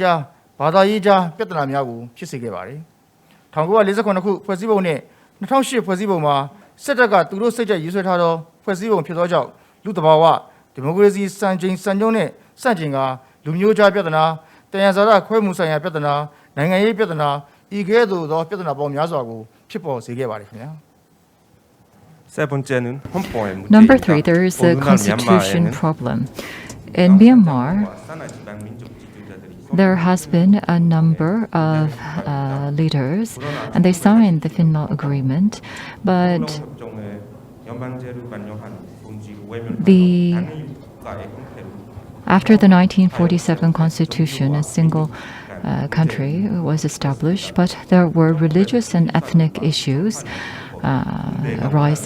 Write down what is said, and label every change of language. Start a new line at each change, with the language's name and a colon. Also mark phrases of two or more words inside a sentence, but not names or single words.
Burmese: ကြားဘာသာရေးကြားပြဿနာများကိုဖြစ်စေခဲ့ပါတယ်1948ခုဖွဲ့စည်းပုံနဲ့2008ဖွဲ့စည်းပုံမှာစစ်တပ်ကသူတို့စိတ်ကြိုက်ရေးဆွဲထားသောဖွဲ့စည်းပုံဖြစ်သောကြောင့်လူတဘာဝဒီမိုကရေစီစံချိန်စံညွှန်းနဲ့စန့်ကျင်ကလူမျိုးကြားပြဿနာတယံဇာတခွဲမှုဆိုင်ရာပြဿနာနိုင်ငံရေးပြဿနာဤကဲ့သို့သောပြဿနာပေါင်းများစွာကိုဖြစ်ပေါ်စေခဲ့ပါတယ်ခင်ဗျာ
Korean: 세 번째는 헌법의 문제입니다.
English: Number three, there is the constitution problem. In Myanmar, there has been a number of leaders, and they signed the Finlaw Agreement, but after the 1947 Constitution, a single country was established, but there were religious and ethnic issues arising.